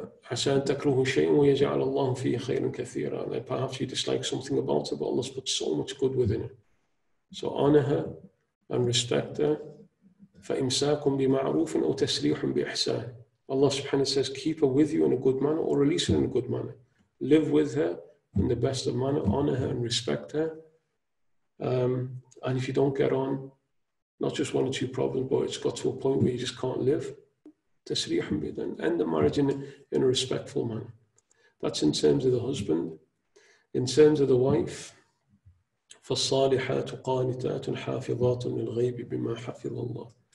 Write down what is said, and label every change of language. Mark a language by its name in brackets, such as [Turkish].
[Arabic] عسى أن تكرهوا شيئا ويجعل الله فيه خيرا كثيرا. [English] Perhaps you dislike something about her, but Allah's put so much good within her. So honor her and respect her. [Arabic] فإمساك بمعروف أو تسريح بإحسان. [English] Allah subhanahu wa ta'ala says, keep her with you in a good manner or release her in a good manner. Live with her in the best of manner, honor her and respect her. And if you don't get on, not just one or two problems, but it's got to a point where you just can't live, tasrihum bi, then end the marriage in a respectful manner. That's in terms of the husband. In terms of the wife, [Arabic] فَالصَّالِحَاتُ قَانِتَاتٌ حَافِظَاتٌ لِلْغَيْبِ بِمَا حَفِظَ اللَّهُ.